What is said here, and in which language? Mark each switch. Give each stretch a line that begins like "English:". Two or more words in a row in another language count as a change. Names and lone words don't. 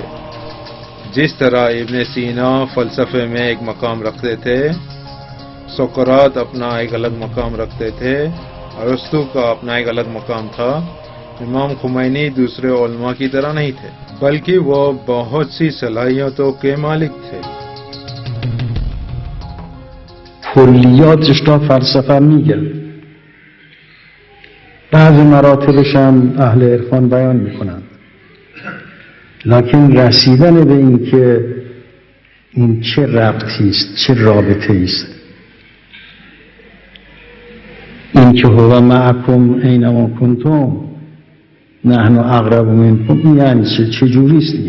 Urdu: جس طرح ابن سینا فلسفے میں ایک مقام رکھتے تھے، سقراط اپنا ایک الگ مقام رکھتے تھے، ارسطو کا اپنا ایک الگ مقام تھا، امام خمینی دوسرے علماء کی طرح نہیں تھے، بلکہ وہ بہت سی صلاحیتوں کے مالک تھے۔
Persian: کلیاتش را فلسفه میگن، بعضی مراتبش هم اهل عرفان بیان میکنن، لکن رسیدن به این که این چه ربطی است، چه رابطه است، این که
Arabic: هو معکم اینما کنتم نحن اقرب منکم،
Persian: این یعنی چه جوری است دیگه؟